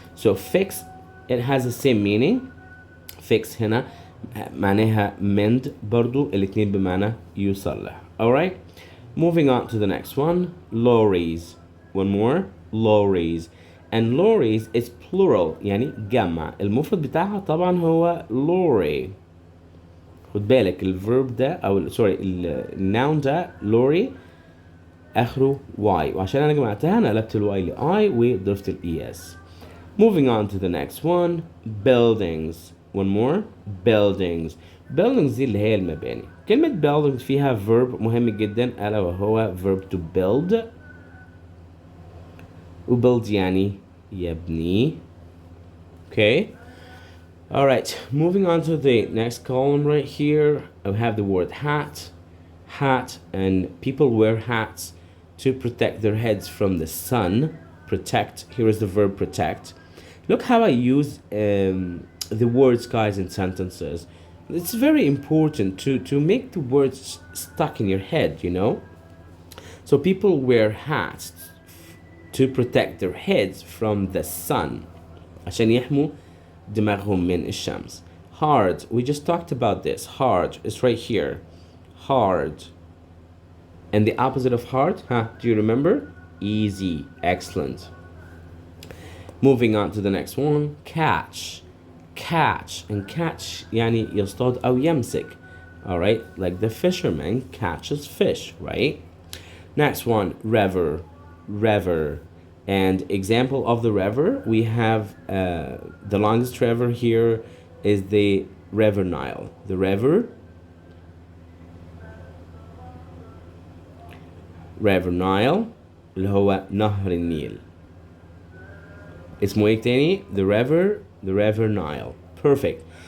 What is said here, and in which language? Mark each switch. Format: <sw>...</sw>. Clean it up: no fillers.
<en>So fix, it has the same meaning.</en> <ar>Fix هنا معناها mend برضو الاتنين بمعنى يصلح.</ar> <en>Alright? Moving on to the next one, lorries. One more, lorries. And lorries is plural</en> <ar>يعني جمع. المفرد بتاعها طبعا هو lorry. خد بالك الفيرب ده او سوري الناون ده lorry اخره y، وعشان انا جمعتها انا قلبت الواي ل I وضفت ال es.</ar> <en>Moving on to the next one, buildings. One more, buildings.</en> <ar>buildings دي اللي هي المباني. كلمة buildings فيها verb مهم جدا ألا وهو verb to build. وbuild يعني يبني.</ar> <en>Okay. Alright, moving on to the next column right here. I have the word hat. Hat, and people wear hats to protect their heads from the sun. Protect, here is the verb protect. Look how I use the words, guys, in sentences. It's very important to make the words stuck in your head, you know. So people wear hats to protect their heads from the sun</en> <ar>عشان يحموا دماغهم من الشمس.</ar> <en>Hard, we just talked about this. Hard is right here. Hard. And the opposite of hard, do you remember? Easy. Excellent. Moving on to the next one, catch. Catch, and catch</en> <ar>يعني يصطاد أو يمسك.</ar> <en>Alright, like the fisherman catches fish, right? Next one, river. River. And example of the river, we have the longest river here is the River Nile. The river</en> <ar>river Nile اللي هو نهر النيل. اسمه ايه تاني؟</ar> <en>the river Nile. Perfect.</en>